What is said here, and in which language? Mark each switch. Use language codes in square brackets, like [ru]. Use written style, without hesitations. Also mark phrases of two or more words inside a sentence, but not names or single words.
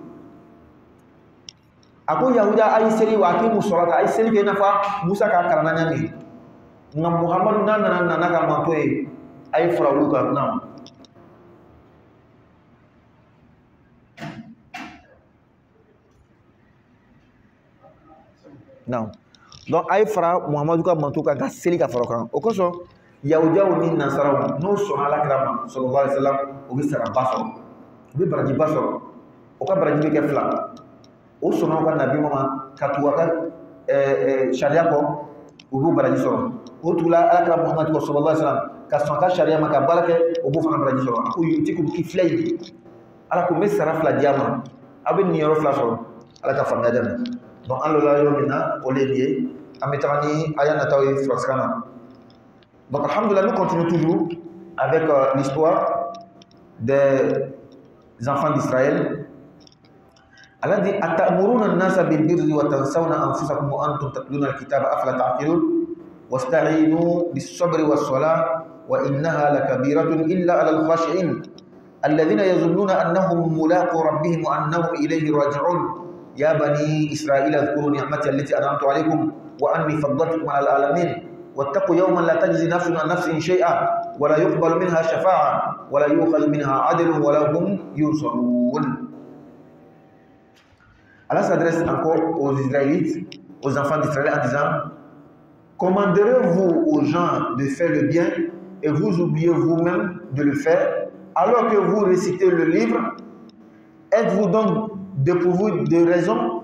[bm] a ko yahudiya a ye seli wa a k'i musolata a ye seli kɛ i n'a fɔ musa k'a kalan na ɲami nka muhamadu n'a nana ka manto ye a ye fara olu kan na [fr] non donc [bm] a ye fara muhamadu ka manto kan ka seli ka fara kan o kosɔn yahudiyaw ni nasaraw n'o sɔnna alakira ma [ar] صلى الله عليه وسلم [bm] o bɛ saraba sɔrɔ u bɛ barajiba sɔrɔ o ka baraji bɛ kɛ 2 o sɔnna u ka nabi ma ka tugu a ka sariya kɔ u b'o baraji sɔrɔ o tugula alakira muhamadu [ar] صلى الله عليه وسلم [bm] ka sɔn ka sariya ma ka baara kɛ o b'o fana baraji sɔrɔ a ko [ar] يؤتكم كفلين [bm] ala ko n bɛ sara 2 di a ma a bɛ nin yɔrɔ 2 sɔrɔ ala ka faamuya dɛmɛ donc an lola yɔrɔ min na o de ye nin ye an bɛ taga ni aya nataw ye surasikan na donc alhamdulillah [fr] nous continuons toujours avec l'histoire des enfants d'Israël. [ar] Allah dit أتأمرون الناس بالبر وتنسون أنفسكم وأنتم تتلون الكتاب أفلا تعقلون واستعينوا بالصبر والصلاة وإنها لكبيرة إلا على الخاشعين الذين يظنون أنهم ملاقو ربهم وأنهم إليه راجعون يا بني إسرائيل اذكروا نعمتي التي أنعمت عليكم وأني فضلتكم على العالمين واتقوا يوما لا تجزي نفس عن نفس شيئا ولا يقبل منها شفاعة ولا يؤخذ منها عدل ولا هم ينصرون. [fr] Allah s'adresse encore aux Israélites, aux enfants d'Israël en disant: commanderez-vous aux gens de faire le bien et vous oubliez vous-même de le faire, alors que vous récitez le livre? Êtes-vous donc dépourvu de raison?